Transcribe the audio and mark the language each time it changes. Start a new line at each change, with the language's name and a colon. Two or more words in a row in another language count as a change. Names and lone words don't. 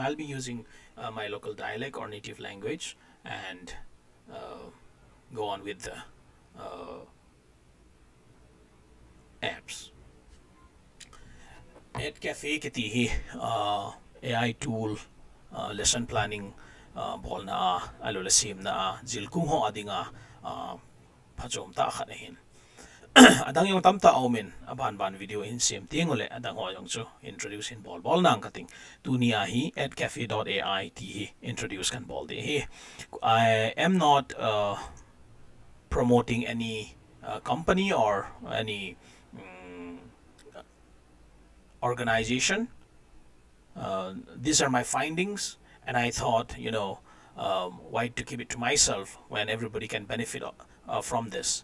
English: I'll be using my local dialect or native language, and go on with the apps.
Thado Chin: EdCafe kiti
English: AI tool lesson planning
Thado Chin: bol na alo lasim na jilkung ho adinga phachom ta khanahin adang yung tamta aumin aban ban video in sim tingole adang ho yung chu introduce in bol nang kating tunia hi at cafe.ai ti introduce kan bol de hi.
English: I am not promoting any company or any organization. These are my findings, and I thought, why to keep it to myself when everybody can benefit from this.